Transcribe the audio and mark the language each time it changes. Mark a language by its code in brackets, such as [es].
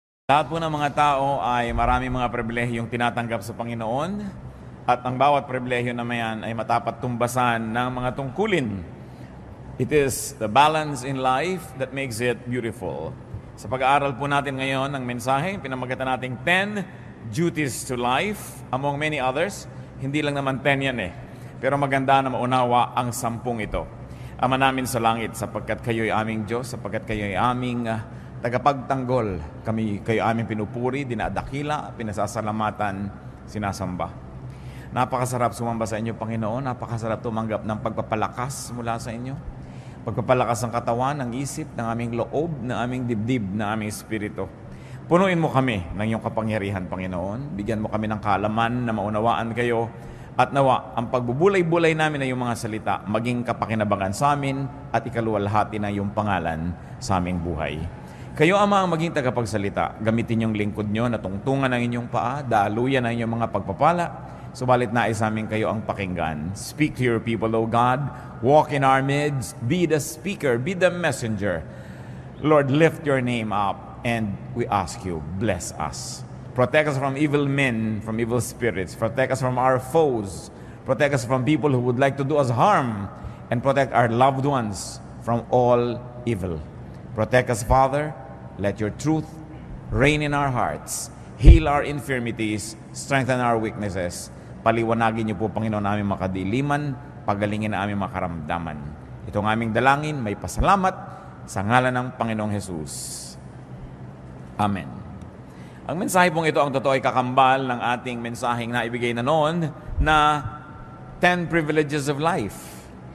[tl] Lahat po ng mga tao ay maraming mga pribilehiyong tinatanggap sa Panginoon at ang bawat pribilehyo na mayan ay matapat tumbasan ng mga tungkulin. [en] It is the balance in life that makes it beautiful. [tl] Sa pag-aaral po natin ngayon ng mensahe, pinamagatan nating [en] 10 duties to life, among many others. [tl] Hindi lang naman 10 yan pero maganda na maunawa ang 10 ito. Ama namin sa langit, sapagkat kayo'y aming Diyos, sapagkat kayo'y aming tagapagtanggol, kayo aming pinupuri, dinadakila, pinasasalamatan, sinasamba. Napakasarap sumamba sa inyo, Panginoon. Napakasarap tumanggap ng pagpapalakas mula sa inyo. Pagpapalakas ng katawan, ng isip, ng aming loob, ng aming dibdib, ng aming espiritu. Punuin mo kami ng iyong kapangyarihan, Panginoon. Bigyan mo kami ng kaalaman na maunawaan kayo. At nawa, ang pagbubulay-bulay namin ng iyong mga salita, maging kapakinabangan sa amin at ikaluwalhati ng iyong pangalan sa aming buhay. Kayo, Ama, ang maging tagapagsalita. Gamitin yung lingkod nyo na tungtungan ng inyong paa, daluyan ang inyong mga pagpapala. Subalit nais amin kayo ang pakinggan. [en] Speak to your people, O God. Walk in our midst. Be the speaker. Be the messenger. Lord, lift your name up. And we ask you, bless us. Protect us from evil men, from evil spirits. Protect us from our foes. Protect us from people who would like to do us harm. And protect our loved ones from all evil. Protect us, Father. Let your truth reign in our hearts. Heal our infirmities. Strengthen our weaknesses. [tl] Paliwanagin niyo po, Panginoon, aming makadiliman. Pagalingin na aming makaramdaman. Itong aming dalangin, may pasalamat sa ngalan ng Panginoong Jesus. Amen. Ang mensahe pong ito, ang totoo ay kakambal ng ating mensaheng na ibigay na noon na [en] 10 privileges of life.